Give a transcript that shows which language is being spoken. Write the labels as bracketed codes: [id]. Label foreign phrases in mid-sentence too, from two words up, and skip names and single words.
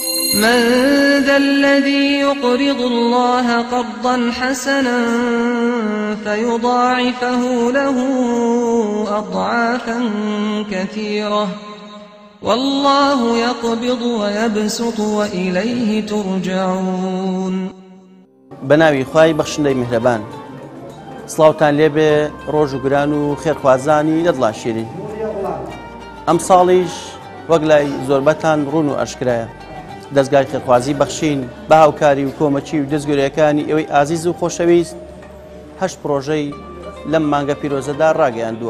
[ar] من ذا الذي يقرض الله قرضا حسنا فيضاعفه له أضعافا كثيرة والله يقبض ويبسط وإليه ترجعون. [ckb] بناوي خواي بخشندەی میهرەبان، سڵاوتان لێبێ ڕۆژ و گران و خێرخوازانی لەدڵا شیرین. ئەم ساڵیش وەک لای زۆربەتان ڕوون و ئەشکرایە دەستگای خێرخوازی بەخشین بە هاوکاری و کۆمەچی و دەستگوریەکانی ئەوەی ئازیز و خۆشەویست 8 پرۆژەی لەم مانگە پیرۆزەدا ڕاگەیاندووە.